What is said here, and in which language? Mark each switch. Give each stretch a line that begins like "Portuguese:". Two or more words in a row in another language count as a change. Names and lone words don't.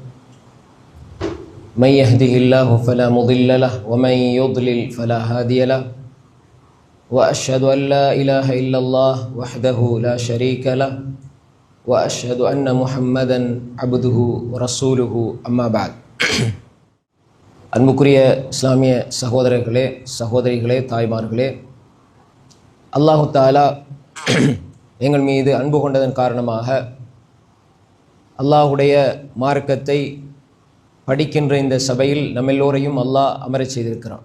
Arabic: من يهده الله فلا مضل له ومن يضلل فلا هادي له. وأشهد أن لا إله إلا الله وحده لا شريك له وأشهد أن محمدا عبده ورسوله أما بعد.
Tamil: அன்புக்குரிய இஸ்லாமிய சகோதரர்களே, சகோதரிகளே, தாய்மார்களே,
Arabic: الله تعالى
Tamil: எங்கள் மீது அன்பு கொண்டதன் காரணமாக அல்லாஹுடைய மார்க்கத்தை படிக்கின்ற இந்த சபையில் நம்மெல்லோரையும் அல்லாஹ் அமரச் செய்திருக்கிறான்.